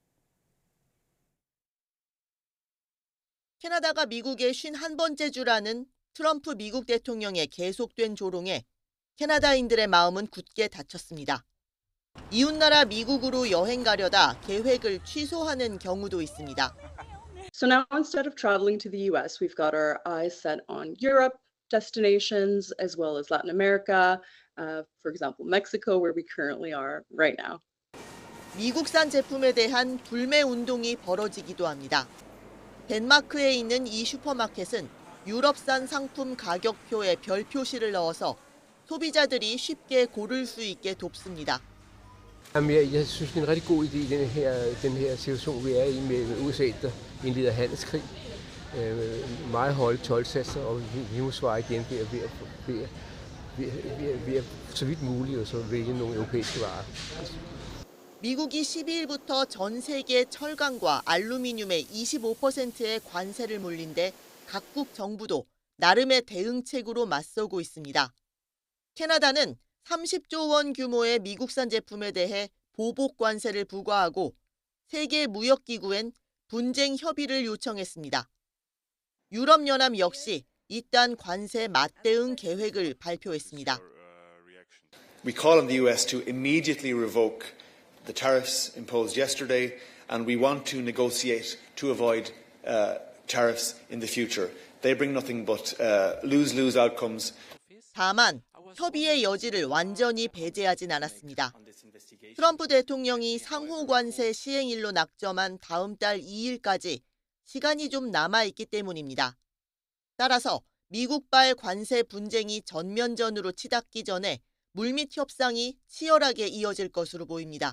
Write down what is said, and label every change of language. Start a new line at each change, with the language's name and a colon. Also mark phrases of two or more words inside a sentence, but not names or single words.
Korean: 캐나다가 미국의 51번째 주라는 트럼프 미국 대통령의 계속된 조롱에 캐나다인들의 마음은 굳게 닫혔습니다. 이웃나라 미국으로 여행 가려다 계획을 취소하는 경우도 있습니다.
English: So now instead of traveling to the US, we've got our eyes set on Europe destinations as well as Latin America, for example, Mexico, where we currently are right now.
Korean: 미국산 제품에 대한 불매 운동이 벌어지기도 합니다. 덴마크에 있는 이 슈퍼마켓은 유럽산 상품 가격표에 별 표시를 넣어서 소비자들이 쉽게 고를 수 있게 돕습니다.
Danish: Jeg synes, det er en rigtig god idé i den her situation, vi er i med USA, der indleder handelskrig. Meget høje toldsatser, og vi må svare igen ved at så vidt muligt og så vælge nogle europæiske varer.
Korean: 미국이 12일부터 전 세계 철강과 알루미늄에 25%의 관세를 물린 데 각국 정부도 나름의 대응책으로 맞서고 있습니다. 캐나다는 30조 원 규모의 미국산 제품에 대해 보복 관세를 부과하고 세계무역기구엔 분쟁 협의를 요청했습니다. 유럽연합 역시 이딴 관세 맞대응 계획을 발표했습니다.
English: We call on the US to immediately revoke the tariffs imposed yesterday, and we want to negotiate to avoid tariffs in the future. They bring nothing but lose-lose outcomes.
Korean: 다만 협의의 여지를 완전히 배제하진 않았습니다. 트럼프 대통령이 상호 관세 시행일로 낙점한 다음 달 2일까지 시간이 좀 남아있기 때문입니다. 따라서 미국발 관세 분쟁이 전면전으로 치닫기 전에 물밑 협상이 치열하게 이어질 것으로 보입니다.